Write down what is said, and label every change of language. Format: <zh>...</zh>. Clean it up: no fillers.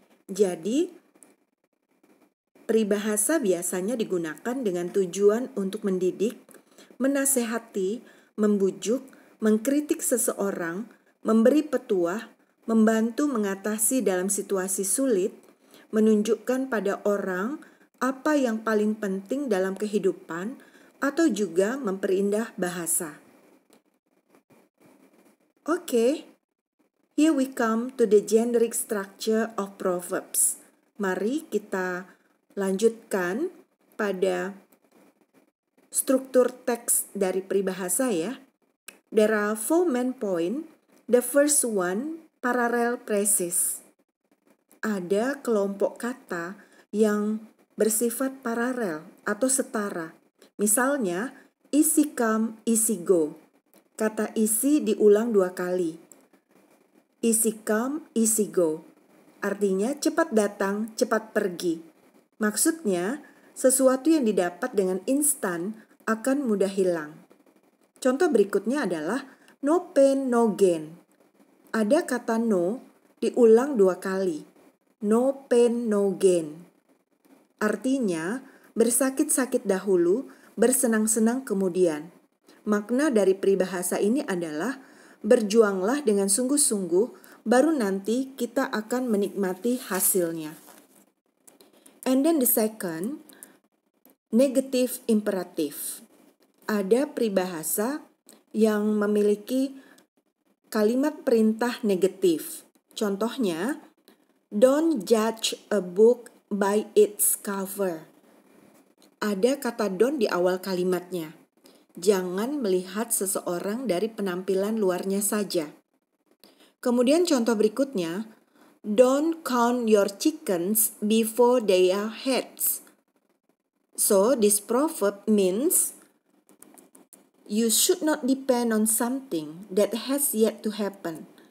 <id>Jadi, peribahasa biasanya digunakan dengan tujuan untuk mendidik, menasehati, membujuk, mengkritik seseorang, memberi petuah, membantu mengatasi dalam situasi sulit, menunjukkan pada orang apa yang paling penting dalam kehidupan, atau juga memperindah bahasa.</id> <en>Okay, here we come to the generic structure of proverbs.</en> <id>Mari kita lanjutkan pada struktur teks dari peribahasa ya.</id> <en>There are 4 main points. The first one, parallel phrases.</en> <id>Ada kelompok kata yang bersifat paralel atau setara. Misalnya,</id> <en>easy come, easy go.</en> <id>Kata easy diulang 2 kali.</id> <en>Easy come, easy go.</en> <id>Artinya cepat datang, cepat pergi. Maksudnya, sesuatu yang didapat dengan instan akan mudah hilang. Contoh berikutnya adalah</id> <en>no pain, no gain.</en> <id>Ada kata no diulang 2 kali.</id> <en>No pain, no gain.</en> <id>Artinya, bersakit-sakit dahulu, bersenang-senang kemudian. Makna dari peribahasa ini adalah berjuanglah dengan sungguh-sungguh, baru nanti kita akan menikmati hasilnya.</id> <en>And then the second, negative imperative.</en> <id>Ada peribahasa yang memiliki kalimat perintah negatif. Contohnya,</id> <en>Don't judge a book by its cover.</en> <id>Ada kata don't di awal kalimatnya. Jangan melihat seseorang dari penampilan luarnya saja. Kemudian contoh berikutnya,</id> <en>don't count your chickens before they are hatched. So this proverb means you should not depend on something that has yet to happen.</en>